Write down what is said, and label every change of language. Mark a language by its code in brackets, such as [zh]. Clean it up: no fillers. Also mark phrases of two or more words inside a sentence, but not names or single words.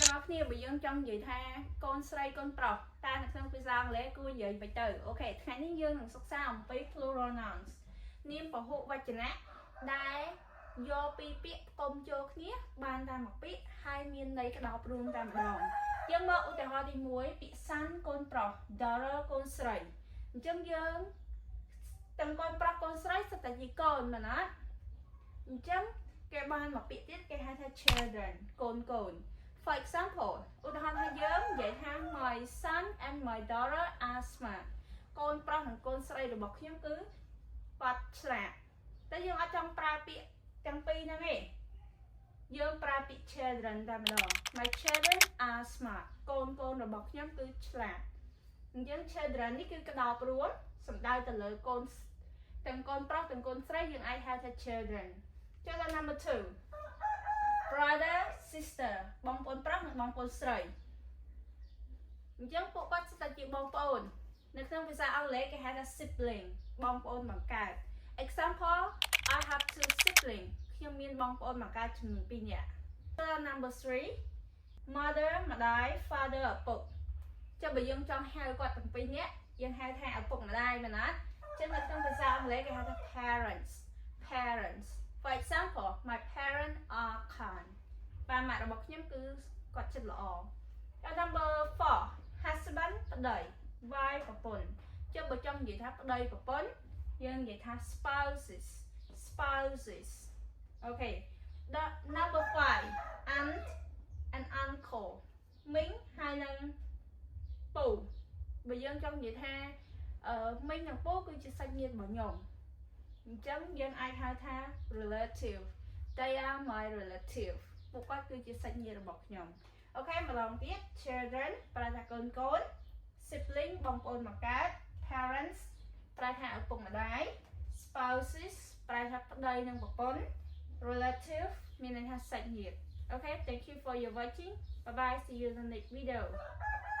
[km] គ្នាបើយើងចង់និយាយថាកូនស្រីកូនប្រុសតែនៅក្នុងភាសាអង់គ្លេសគួរនិយាយបែបទៅអូខេថ្ងៃនេះយើងនឹងសិក្សាអំពី [en] plural nouns [km] នាមពហុវចនៈដែលយកពីពាក្យផ្គុំចូល គ្នាបានតែមួយពាក្យហើយមានន័យក្តោបរួមតែម្ដងយើងមកឧទាហរណ៍ទី1ពាក្យ son កូនប្រុស daughter កូនស្រីអញ្ចឹងយើងទាំងកូន ប្រុសកូនស្រីសុទ្ធតែជាកូនមែនអត់អញ្ចឹងគេបានមកពាក្យទៀតគេហៅថា children កូនកូន [en] For example [km] ឧទាហរ ណ៍ថាយើងនិយាយថា [en] my son and my daughter are smart [km] កូនប្រុសនិងកូនស្រីរបស់ខ្ញុំគឺគាត់ឆ្លាតតែយើងអត់ចង់ប្រើពាក្យទាំងពីរហ្នឹងទេយើងប្រើពាក្យ children តែម្ដង [en] My children are smart [km] កូនកូនរបស់ខ្ញុំគឺឆ្លាតអញ្ចឹង children នេះគឺក្តោបរួមសំដៅទៅលើកូនទាំងកូនប្រុសទាំងកូនស្រីយើងអាចហៅថា children ចុះដល់ number [en] 2 brother sister [km] បងប្អូនប្រុសនិងបងប្អូនស្រីអញ្ចឹងពួកគាត់ស្ថិតជាបងប្អូននៅក្នុង ភាសាអង់គ្លេសគេហៅថា sibling បងប្អូនបង្កើត [en] example I have two siblings [km] ខ្ញុំមានបងប្អូនបង្កើតចំនួន2នាក់ [en] number 3 mother [km] ម្ដាយ father ឪពុកចុះបើយើងចង់ហៅគាត់ទាំងពីរនាក់យើងហៅថាឪពុកម្ដាយមែនអត់ចឹងនៅក្នុងភាសាអង់គ្លេសគេហៅថា parents [en] For example, my parents are kind. [km] ប៉ាម៉ាក់របស់ខ្ញុំគឺគាត់ចិត្តល្អ [en] Number 4 husband [km] ប្តី wife ប្រពន្ធចុះបើចង់និយាយថាប្តីប្រពន្ធយើងនិយាយថា [en] spouses Okay Number 5 aunt and uncle [km] មីងហើយនឹងពូបើយើងចង់និយាយថាមីងនិងពូគឺជា សាច់ញាតិរបស់ខ្ញុំអញ្ចឹងយើងអាចហៅថា relative [en] They are my relative [km] ពួកគាត់គឺជាសាច់ញាតិរបស់ខ្ញុំអូខេម្ដងទៀត children ប្រែថាកូនកូន sibling បងប្អូនបង្កើត parents ប្រែថាឪពុកម្ដាយ spouses ប្រែថាប្តីនិងប្រពន្ធ relative មានន័យថាសាច់ញាតិអូខេ [en] Thank you for your watching Bye bye see you in the next video